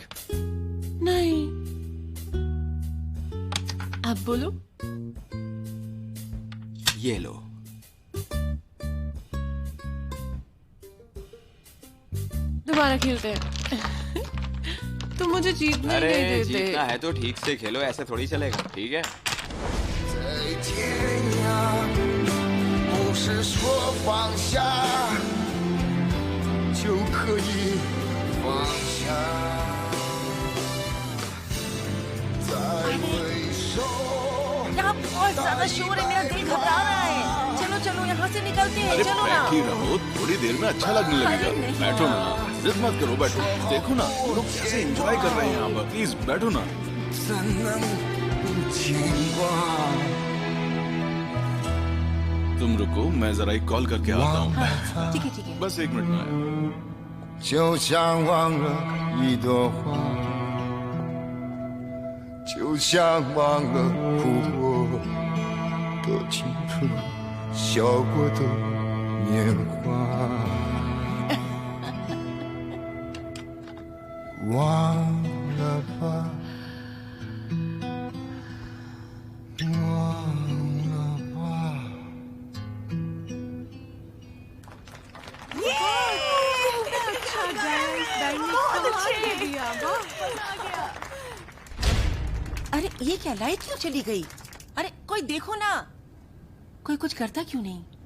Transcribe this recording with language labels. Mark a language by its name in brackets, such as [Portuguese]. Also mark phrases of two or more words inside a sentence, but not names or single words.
[Hindi] नहीं, अब बोलो। ये लो। दोबारा खेलते हैं। तुम मुझे जीतने अरे नहीं देते। जीतना है तो ठीक से खेलो, ऐसे थोड़ी चलेगा। ठीक है। [Chinese] 在天涯，不是说放下就可以放下，再回首。 [Hindi] यहाँ बहुत ज्यादा शोर है, मेरा दिल घबरा रहा है। चलो चलो यहाँ से निकलते हैं। अरे चलो ना। बैठी रहो, थोड़ी देर में अच्छा लगने लगेगा। अरे नहीं। बैठो ना, जिद मत करो, बैठो। देखो ना वो लोग कैसे एंजॉय कर रहे हैं यहाँ पर। प्लीज बैठो ना। [Chinese] 怎能不牵挂？ [Hindi] तुम रुको, मैं जरा एक कॉल करके आता हूँ। ठीक है ठीक है। बस 1 मिनट में आया। [Chinese] 就像忘了一朵花，就像忘了哭过的青春，笑过的年华。忘了吧，忘了吧。 [Hindi] अरे ये क्या, लाइट क्यों चली गई? अरे कोई देखो ना, कोई कुछ करता क्यों नहीं?